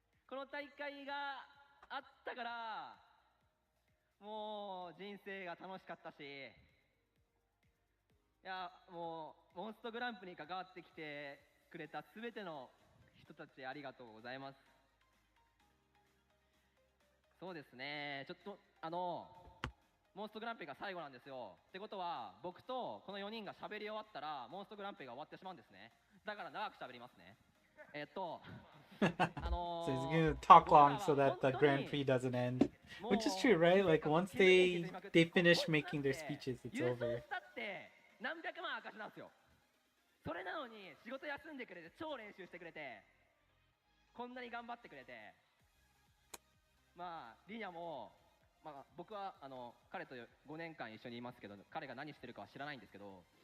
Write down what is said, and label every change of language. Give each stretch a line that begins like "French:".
Japanese: この大会があったからもう人生が楽しかったし、いやもうモンストグランプリに関わってきてくれた全ての人たちありがとうございます。そうですね、ちょっとモンストグランプリが最後なんですよ。ってことは僕とこの4人が喋り終わったらモンストグランプリが終わってしまうんですね。だから長く喋りますね。
English: So he's gonna talk long so that the Grand Prix doesn't end. Which is true, right? Like once they finish making their speeches, it's
Japanese: 優勝したって何百万赤字なんですよ。それなのに仕事休んでくれて超練習してくれてこんなに頑張ってくれて、まあリニャも、まあ、僕は彼と5年間一緒にいますけど彼が何してるかは知らないんですけど